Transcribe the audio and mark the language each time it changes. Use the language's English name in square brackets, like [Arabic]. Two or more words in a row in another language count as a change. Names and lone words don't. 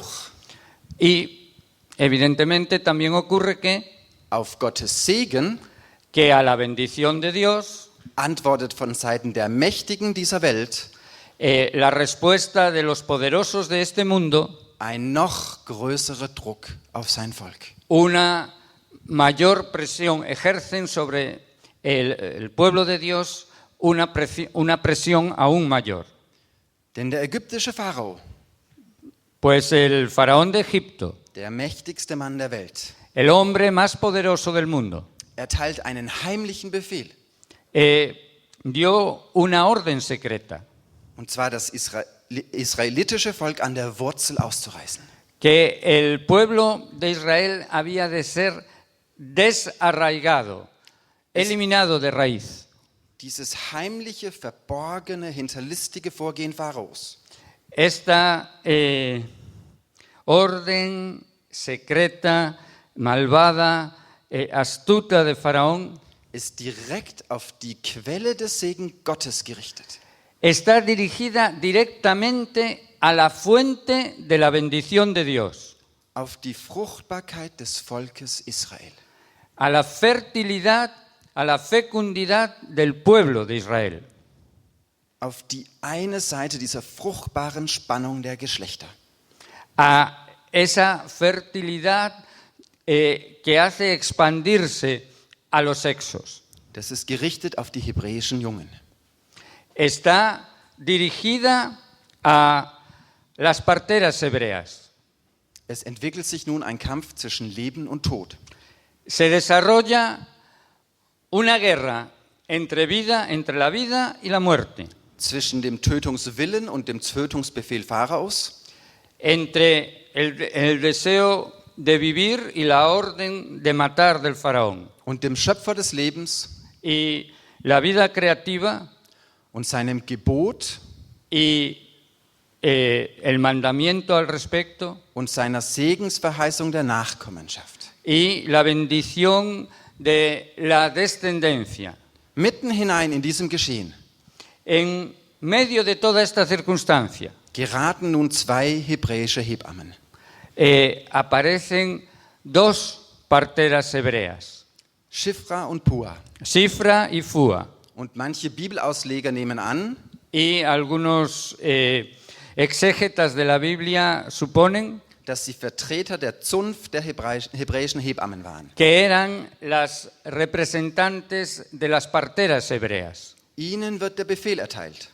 [Spanish] Y evidentemente también ocurre [German] auf Gottes Segen [Spanish] que a la bendición de Dios, [German] antwortet von Seiten der Mächtigen dieser Welt [Spanish] la respuesta de los poderosos de este mundo, [German] ein noch größerer Druck auf sein Volk. [Spanish] una mayor presión, ejercen sobre el pueblo de Dios una presión aún mayor. [German] Denn der ägyptische Pharao, [Spanish] Pues el faraón de Egipto, [German] der mächtigste Mann der Welt, [Spanish] el hombre más poderoso del mundo, [German] erteilt einen heimlichen Befehl, [Spanish] dio una orden secreta, [German] und zwar das israelitische Volk an der Wurzel auszureißen. [Spanish] que el pueblo de Israel había de ser desarraigado, eliminado de raíz. [German] Dieses heimliche, verborgene, hinterlistige Vorgehen Pharaos [Spanish] Esta orden secreta, malvada, astuta de Faraón [German] ist direkt auf die Quelle des Segen Gottes gerichtet. [Spanish] está dirigida directamente a la fuente de la bendición de Dios, [German] Auf die Fruchtbarkeit des Volkes Israel. [Spanish] a la fertilidad, a la fecundidad del pueblo de Israel, [German] Auf die eine Seite dieser fruchtbaren Spannung der Geschlechter. [Spanish] a esa fertilidad que hace expandirse a los sexos. [German] Das ist gerichtet auf die hebräischen Jungen. [Spanish] Está dirigida a las parteras hebreas. [German] Es entwickelt sich nun ein Kampf zwischen Leben und Tod. [Spanish] Se desarrolla una guerra entre la vida y la muerte, [German] Zwischen dem Tötungswillen und dem Tötungsbefehl Pharaos, [Spanish] entre el deseo de vivir y la orden de matar del faraón, [German] und dem Schöpfer des Lebens [Spanish] y la vida creativa [German] und seinem Gebot [Spanish] y el mandamiento al respecto [German] und seiner Segensverheißung der Nachkommenschaft. [Spanish] y la bendición de la descendencia. [German] Mitten hinein in diesem Geschehen [Spanish] En medio de toda esta circunstancia, [German] geraten nun zwei hebräische Hebammen. [Spanish] aparecen dos parteras hebreas, [German] Shifra und Pua. [Spanish] Shifra y Fua. [German] Und manche Bibelausleger nehmen an, [Spanish] Y algunos exégetas de la Biblia suponen [German] dass sie Vertreter der Zunft der hebräischen Hebammen waren. [Spanish] que eran las representantes de las parteras hebreas. [German] Ihnen wird der Befehl erteilt,